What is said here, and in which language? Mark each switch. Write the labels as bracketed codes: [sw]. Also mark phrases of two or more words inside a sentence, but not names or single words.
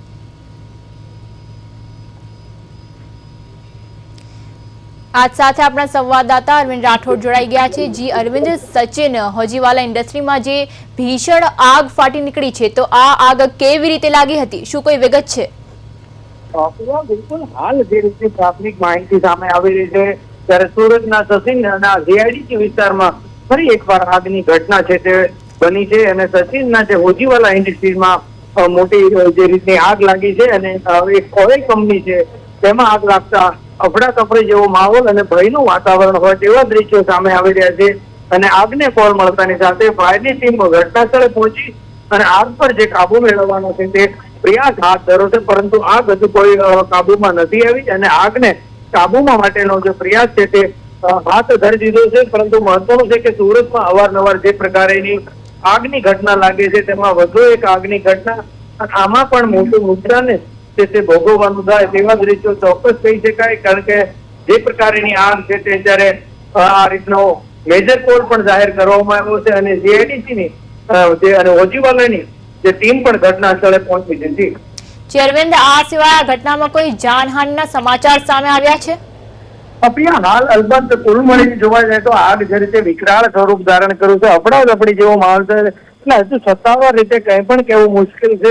[gu] આજ સાથે અપના સંવાદદાતા અરવિંદ રાઠોડ જોડાઈ ગયા હૈ। જી અરવિંદ, સચિન હોજીવાલા ઇન્ડસ્ટ્રી મેં જે ભીષણ આગ ફાટી નીકળી હૈ, તો આ આગ કેવી રીતે લાગી હતી? શું કોઈ વિગત છે? બિલકુલ હાલ જે રીતે પ્રાથમિક માહિતી સામે આવી રહી હૈ ત્યારે સુરતના સચિનના જીઆઈડીસી વિસ્તારમાં ફરી એકવાર આગની ઘટના છે તે બની છે અને સચિનના જે હોજીવાલા ઇન્ડસ્ટ્રીઝમાં મોટી જે રીતની આગ લાગી છે અને એક [en] oil company [gu] છે તેમાં આગ લાગતા અફડાતફડી જેવો માહોલ અને ભયનું વાતાવરણ હોય તેવા દ્રશ્યો સામે આવી રહ્યા છે। અને આગને કોલ મળતાની સાથે ફાયરની ટીમ ઘટના સ્થળે પહોંચી અને આગ પર જે કાબુ મેળવવાનો છે તે પ્રયાસ હાથ ધરો છે, પરંતુ આગ હજુ કોઈ કાબૂમાં નહીં આઈ અને આગને કાબૂમાં માટેનો જો પ્રયાસ છે તે હાથ ધરી દીધો છે। પરંતુ મહત્વનું છે કે સુરતમાં અવારનવાર જે પ્રકારેની આગની ઘટના લાગે છે તેમાં વધુ એક આગની ઘટના આમાં પણ મોટું નુકસાન તે ભોગવવાનું થાય તેવા દૃશ્યો ચોક્કસ કહી શકાય। કારણ કે જે પ્રકારેની આગ છે તે ત્યારે આ રીતનો [en] major code [gu] પણ જાહેર કરવામાં આવ્યો છે અને જીઆઈડીસીની જે અને હોજીવાલાની જે ટીમ પણ ઘટના સ્થળે પહોંચી હતી। અરવિંદ, આ સિવાય આ ઘટનામાં કોઈ જાનહાનિના સમાચાર સામે આવ્યા છે? અપિયા હાલ અલબત્ત કુલ મળીને જોવા જાય તો આગ જે રીતે વિકરાળ સ્વરૂપ ધારણ કર્યું છે, અફડાતફડી જેવો માહોલ છે, એટલે હજુ સત્તાવાર રીતે કંઈ પણ કહેવું મુશ્કેલ છે।